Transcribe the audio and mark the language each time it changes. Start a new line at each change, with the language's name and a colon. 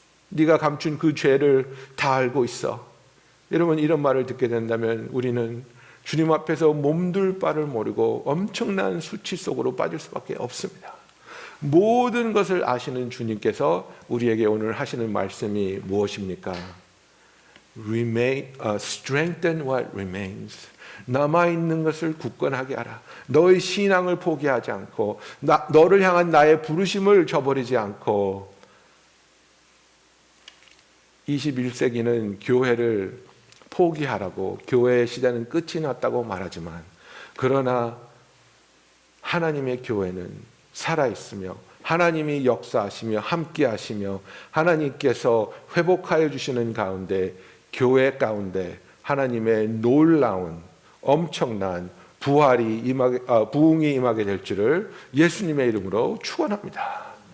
Korean: 네가 감춘 그 죄를 다 알고 있어. 여러분, 이런 말을 듣게 된다면 우리는 주님 앞에서 몸둘 바를 모르고 엄청난 수치 속으로 빠질 수밖에 없습니다. 모든 것을 아시는 주님께서 우리에게 오늘 하시는 말씀이 무엇입니까?
English: Strengthen what remains.
Korean: 남아있는 것을 굳건하게 하라. 너의 신앙을 포기하지 않고 너를 향한 나의 부르심을 저버리지 않고. 21세기는 교회를 포기하라고, 교회의 시대는 끝이 났다고 말하지만, 그러나 하나님의 교회는 살아있으며 하나님이 역사하시며 함께하시며 하나님께서 회복하여 주시는 가운데, 교회 가운데 하나님의 놀라운 엄청난 부흥이 임하게 될 줄을 예수님의 이름으로 축원합니다.